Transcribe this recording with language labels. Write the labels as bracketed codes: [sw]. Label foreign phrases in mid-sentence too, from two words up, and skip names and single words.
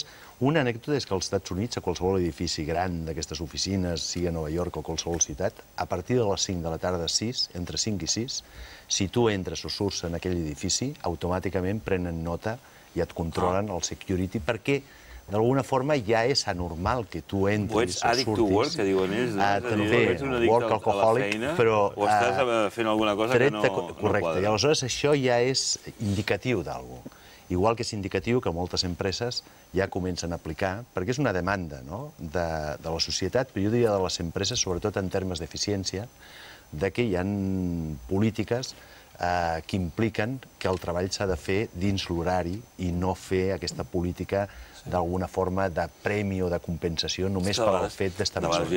[ca] Una anècdota és que als Estats Units, a qualsevol edifici gran d'aquestes oficines, sigui a Nova York o qualsevol ciutat, a partir de les 5 de la tarda, 6, entre 5 i 6, si tu entres o surts en aquell edifici, automàticament prenen nota i et controlen el security, perquè d'alguna forma ja és anormal que tu entris o surtis. O ets [en] addict to work, [ca] que diuen ells. També, [en] work alcoholic, [ca] però... O estàs fent alguna cosa que no quadra. Correcte, i aleshores això ja és indicatiu d'alguna cosa. Igual que és indicatiu que moltes empreses ja comencen a aplicar, perquè és una demanda de la societat, però jo diria de les empreses, sobretot en termes d'eficiència, que hi ha polítiques que impliquen que el treball s'ha de fer dins l'horari i no fer aquesta política d'alguna forma de premi o de compensació només per al fet d'estar més hores.